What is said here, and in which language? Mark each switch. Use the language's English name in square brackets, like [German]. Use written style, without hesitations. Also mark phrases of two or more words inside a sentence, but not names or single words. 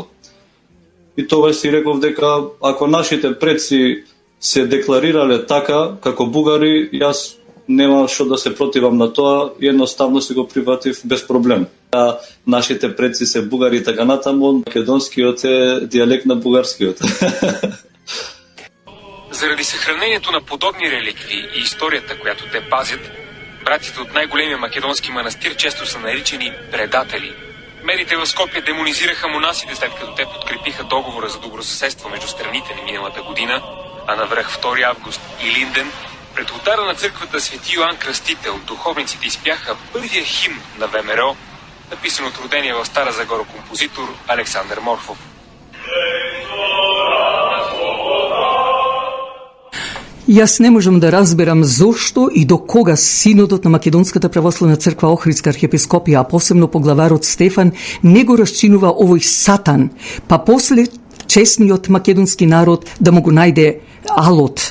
[Macedonian] И тогаш си реков дека ако нашите предци се декларирале така како бугари, јас нема што да се противам на тоа и едноставно си го прифатив без проблем. Нашите предци се бугари така натаму, македонскиот е дијалект на бугарскиот. [Bulgarian] Заради съхранението на подобни реликви и историята, която те пазят, братите от най-големия македонски манастир често са наричани предатели. Медиите в Скопие демонизираха монасите, след като те подкрепиха договора за добросъседство между страните на миналата година, а навръх 2 август и Линден, пред ултара на църквата Свети Йоан Кръстител духовниците изпяха първия химн на ВМРО, написан от родения в Стара Загора композитор Александър Морфов. [Macedonian] Јас не можам да разберам зошто и до кога Синодот на Македонската православна црква Охридска архиепископија, а посебно поглаварот Стефан, не го расчинува овој сатан, па после честниот македонски народ да му го најде алот.